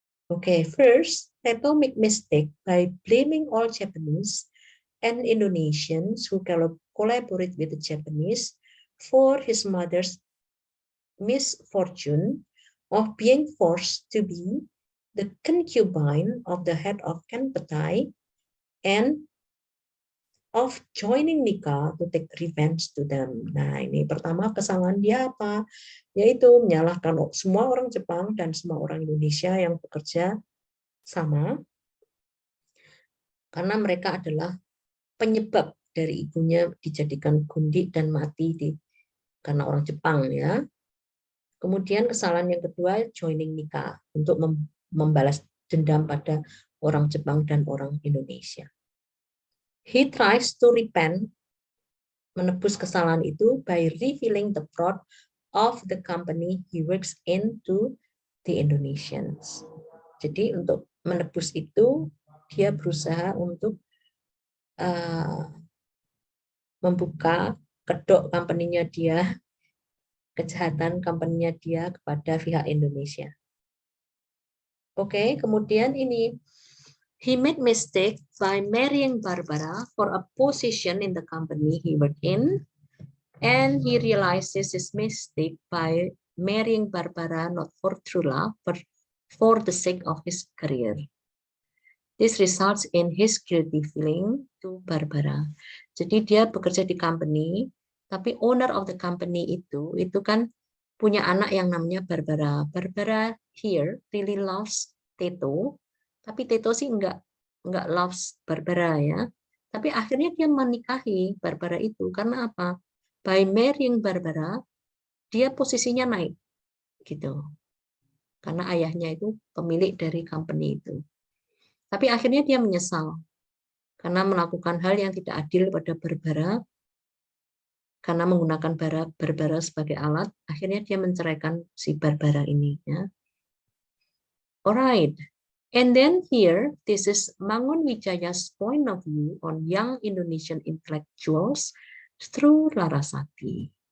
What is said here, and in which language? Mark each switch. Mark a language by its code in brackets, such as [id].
[en] Okay, first, Teto make mistake by blaming all Japanese and Indonesians who collaborate with the Japanese for his mother's misfortune of being forced to be the concubine of the head of Kanpetai and of joining Nika to take revenge to them. [id] Nah, ini pertama kesalahan dia apa? Yaitu menyalahkan semua orang Jepang dan semua orang Indonesia yang bekerja sama karena mereka adalah penyebab dari ibunya dijadikan gundik dan mati karena orang Jepang ya. Kemudian kesalahan yang kedua [en] joining [id] Nika untuk membalas dendam pada orang Jepang dan orang Indonesia. [en] He tries to repent, [id] menebus kesalahan itu [en] by revealing the fraud of the company he works in to the Indonesians. [id] Jadi untuk menebus itu dia berusaha untuk membuka kedok company-nya dia, kejahatan company-nya dia kepada pihak Indonesia. Oke, kemudian ini [en] he made mistake by marrying Barbara for a position in the company he worked in, and he realizes his mistake by marrying Barbara not for true love, but for the sake of his career. This results in his guilty feeling to Barbara. [id] Jadi dia bekerja di company, tapi [en] owner of the company [id] itu kan punya anak yang namanya Barbara. [en] Barbara here really loves Teto, [id] tapi Teto sih enggak [en] loves Barbara ya. [id] Tapi akhirnya dia menikahi Barbara itu karena apa? [en] By marrying Barbara, [id] dia posisinya naik gitu. Karena ayahnya itu pemilik dari company itu. Tapi akhirnya dia menyesal karena melakukan hal yang tidak adil pada Barbara, karena menggunakan Barbara sebagai alat, akhirnya dia menceraikan si Barbara ini. Ya. [en] Alright, and then here, this is Mangun Wijaya's point of view on young Indonesian intellectuals through Larasati.